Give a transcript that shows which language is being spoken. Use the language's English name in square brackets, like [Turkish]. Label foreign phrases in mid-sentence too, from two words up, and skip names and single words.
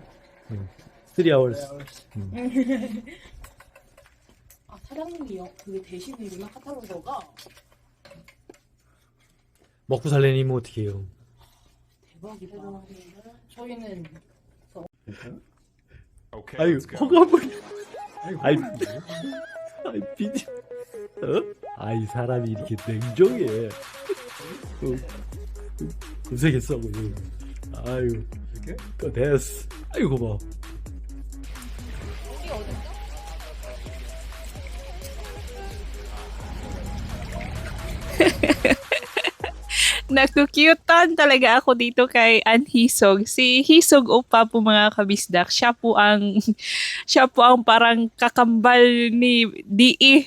[English] 3 hours. [Korean] 사장님이요. 그게 대신이구나, 카탈로그가. 먹고 살래니면 어떻게 해요? 대박이다. 저희는 [English] Okay, [Korean] 아유, [English] let's go. 허가버리. 아이, 비디. [Korean] 아이, 사람이 이렇게 냉정해. 고생했어, 고생. 아유, 또 됐어. 아이고, 고마워. [Filipino] Nagkukyutan talaga ako dito kay Ann Hisog. Si Hisog Opa po mga kabisdak. Siya po ang parang kakambal ni DE.